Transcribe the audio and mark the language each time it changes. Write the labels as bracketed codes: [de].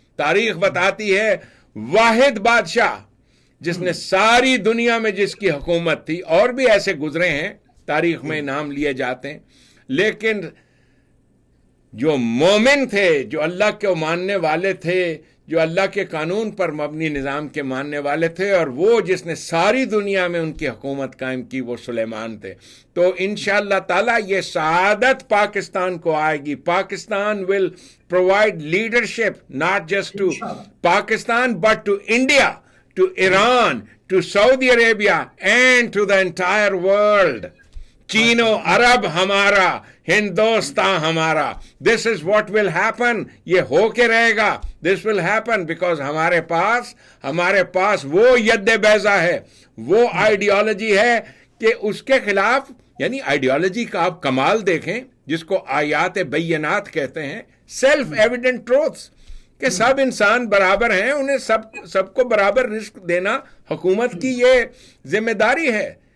[ur] تاریخ بتاتی ہے واحد بادشاہ جس نے ساری دنیا میں جس کی حکومت تھی, اور بھی ایسے گزرے ہیں تاریخ میں نام لیے جاتے ہیں, لیکن جو مومن تھے, جو اللہ کو ماننے والے تھے, جو اللہ کے قانون پر مبنی نظام کے ماننے والے تھے, اور وہ جس نے ساری دنیا میں ان کی حکومت قائم کی, وہ سلیمان تھے. تو انشاءاللہ تعالی یہ سعادت پاکستان کو آئے گی. [en] Pakistan will provide leadership not just to Pakistan but to India, to Iran, to Saudi Arabia and to the entire world. [ur] Chinu عرب ہمارا, ہندوستان ہمارا. [en] this is what will happen, [ur] یہ ہو کے رہے گا. [en] this will happen because [ur] ہمارے پاس وہ ید بیضا ہے, وہ آئیڈیالوجی ہے کہ اس کے خلاف, یعنی آئیڈیالوجی کا آپ کمال دیکھیں جس کو آیات بینات کہتے ہیں, [en] self evident truths, [ur] کہ سب انسان برابر ہیں, انہیں سب کو برابر رزق دینا حکومت کی یہ ذمہ داری ہے.